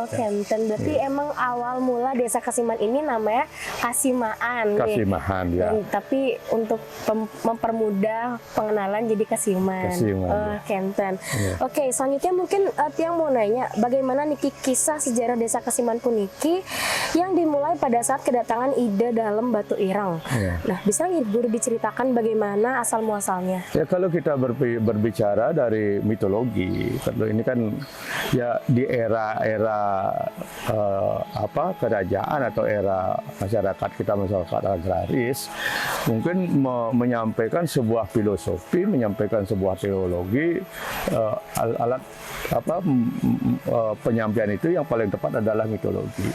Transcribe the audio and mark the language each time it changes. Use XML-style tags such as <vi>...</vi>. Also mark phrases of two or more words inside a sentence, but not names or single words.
<id>Oke, berarti emang awal mula desa Kasiman ini namanya Kasimaan. Kasimahan ya. Tapi untuk mempermudah pengenalan jadi Kasiman. Kasiman, Oke, Enten. Ya. Oke, selanjutnya mungkin Tiang mau nanya, bagaimana niki kisah sejarah desa Kasiman puniki yang dimulai pada saat kedatangan Ida dalam Batu Ireng. Ya. Nah, bisa nggak Guru diceritakan bagaimana asal muasalnya? Ya kalau kita berbicara dari mitologi, tentu ini kan ya di era-era kerajaan atau era masyarakat kita masyarakat agraris, mungkin menyampaikan sebuah filosofi, menyampaikan sebuah teologi, alat penyampaian itu yang paling tepat adalah mitologi.</id>